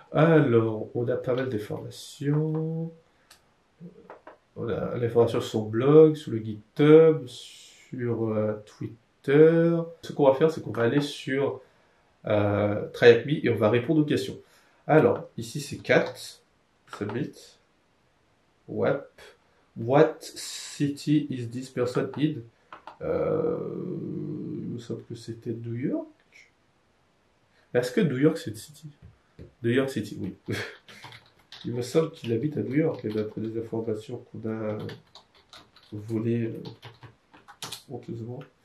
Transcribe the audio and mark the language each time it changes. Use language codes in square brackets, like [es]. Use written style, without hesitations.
[fr] Alors, on a pas mal d'informations. On a l'information sur son blog, sur le GitHub, sur Twitter. Ce qu'on va faire, c'est qu'on va aller sur Try Hack Me et on va répondre aux questions. Alors, ici c'est 4. Submit. [en] What city is this person in? [fr] Il me semble que c'était New York. Est-ce que New York c'est city? New York City, oui. Il me semble qu'il habite à New York, d'après des informations qu'on a volées honteusement.